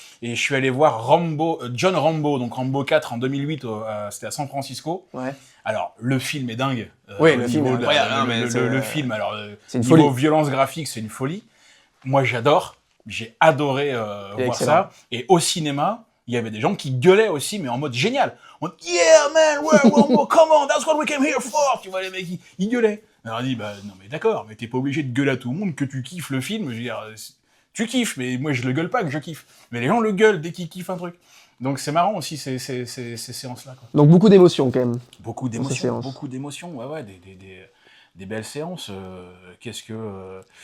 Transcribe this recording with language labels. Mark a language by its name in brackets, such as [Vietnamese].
[French] Et je suis allé voir John Rambo, donc Rambo 4 en 2008, c'était à San Francisco. Ouais. Alors, le film est dingue. Oui, le film est incroyable. Le film, alors, c'est une niveau folie. violence graphique, c'est une folie. Moi, j'adore. J'ai adoré voir excellent. ça. Et au cinéma, il y avait des gens qui gueulaient aussi, mais en mode génial. En mode, [English] yeah, man, Rambo, come on, that's what we came here for. [French] Tu vois, les mecs, ils gueulaient. Alors, on dit, bah, non, mais d'accord, mais t'es pas obligé de gueuler à tout le monde que tu kiffes le film. Je veux dire, tu kiffes, mais moi, je le gueule pas que je kiffe. Mais les gens le gueulent dès qu'ils kiffent un truc. Donc, c'est marrant aussi, ces séances-là, quoi. Donc beaucoup d'émotions quand même. Beaucoup d'émotions, ouais, des belles séances. Qu'est-ce que...